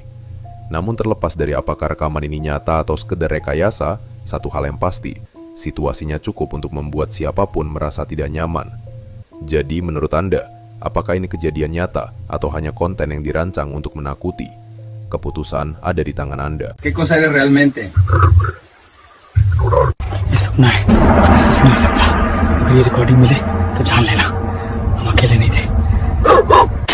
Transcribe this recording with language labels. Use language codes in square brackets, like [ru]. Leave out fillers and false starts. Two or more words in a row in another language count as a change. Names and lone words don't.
[id] Namun terlepas dari apakah rekaman ini nyata atau sekedar rekayasa, satu hal yang pasti, situasinya cukup untuk membuat siapapun merasa tidak nyaman. Jadi menurut Anda, apakah ini kejadian nyata atau hanya konten yang dirancang untuk menakuti? Keputusan ada di tangan Anda. [es] ¿Qué cosa eres realmente? [hi] ये सपना है, सच नहीं सकता। अगर ये रिकॉर्डिंग मिले तो जान लेना हम अकेले नहीं थे।